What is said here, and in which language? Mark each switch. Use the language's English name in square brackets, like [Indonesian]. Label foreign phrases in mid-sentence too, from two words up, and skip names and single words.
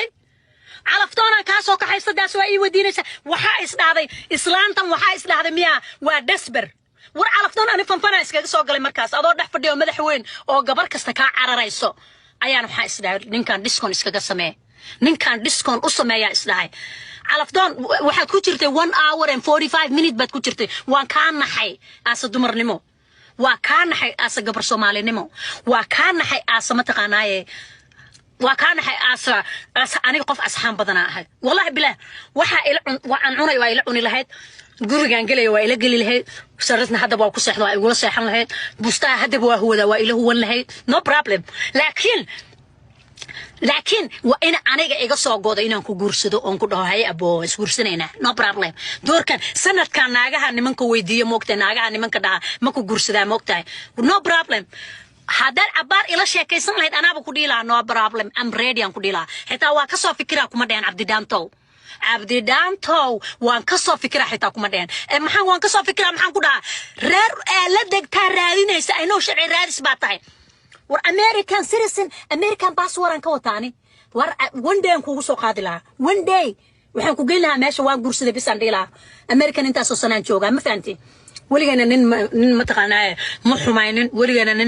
[Somali] calafdoonaan ka soo kaxaystay daas waa ii weydiinaysa waxa isdhaaday islaantan waxa isdhaaday miya waa desber war calafdoon aan fanfana iskaga soo galay markaas adoo dhex fadhiyo madax weyn oo gabar kasta ka cararayso ayaan waxa isdhaaday ninkan discount iskaga samee ninkan discount u sameeyaa isdhahay calafdoon waxaad ku jirtay 1 [English] hour and 45 minutes [Somali] baad ku jirtay waan ka naxay aasa dumarnimo waa ka naxay aasa gabar Soomaalinimo waa ka naxay aasa ma taqaanaaye waa ka naxay aasa aniga qof asxaan badana ahay wallahi bilaa waxa ila waan cunay waa ila cuni lahayd gurigan galay waa ila gali lahayd saradna hadda waa ku seexdo waa igula seexan lahayd bustaa hadda waa huwada waa ila huwan lahayd [English] no problem [Somali] laakiin waa in aniga iga soo goodo inaan ku guursado oon ku dhaho hay abo isguursanayna [English] no problem [Somali] doorkan sanadkan naagaha nimanka weydiiyo moogtay naagaha nimanka dhaha ma ku guursadaa moogtay [English] no problem [Somali] hadal abaar ila sheekaysan lahayd anaaba ku dhiilaa [English] no problem am ready [Somali] aan ku dhiilaa xitaa waa ka soo fikiraa kuma dhayn Cabdi Dhaanto waan ka soo fikiraa xitaa kuma dhayn maxaan waan ka soo fikiraa maxaan ku dhahaa reer la degtaa raadinaysa ay noo sharci raadis baa tahay war [English] American citizen American passport [Somali] aan ka wataani war [English] one day [Somali] aan kugu soo qaadi lahaa [English] one day [Somali] waxaan ku geyn lahaa meesha waan guursaday bisaan dhila American intaas oo sanaan jooga ma fahanti waligeena nin ma taqaanaa ma xumaynin waligeena nin